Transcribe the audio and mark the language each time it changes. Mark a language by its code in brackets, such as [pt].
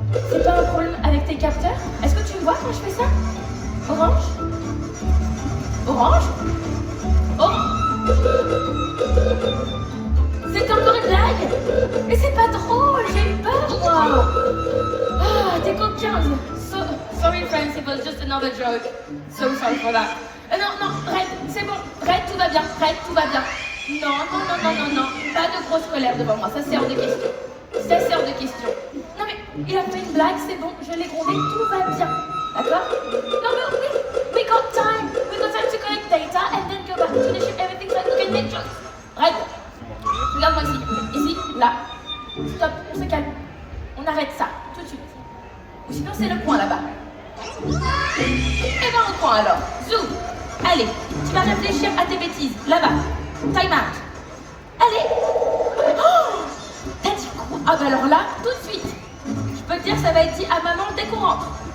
[fr] C'est pas un problème avec tes capteurs? Est-ce que tu me vois quand je fais ça? Orange? Orange? C'est encore une blague? Mais c'est pas drôle, j'ai eu peur, moi. Ah, t'es coquin. [en] Sorry, friends, it was just another joke. So sorry for that. [fr] Non, Red, c'est bon. Red, tout va bien. Red, tout va bien. Non. Pas de grosse colère devant moi. Ça, c'est hors de question. Non, mais Il a fait une blague, c'est bon, je l'ai grondé, tout va bien. D'accord? Non mais oui, [en] we got time to collect data and then go back to the ship, everything's like, we can make jokes. Right? [fr] Regarde-moi ici, là. Stop, on se calme. On arrête ça, tout de suite. Ou sinon c'est le coin là-bas. Et ben au coin alors. Zou, allez, tu vas réfléchir à tes bêtises, là-bas. [en] Time out. [fr] Allez. Oh, t'as dit quoi? Ah bah alors là, tout de suite. Je peux te dire, ça va être dit à maman dès qu'on rentre.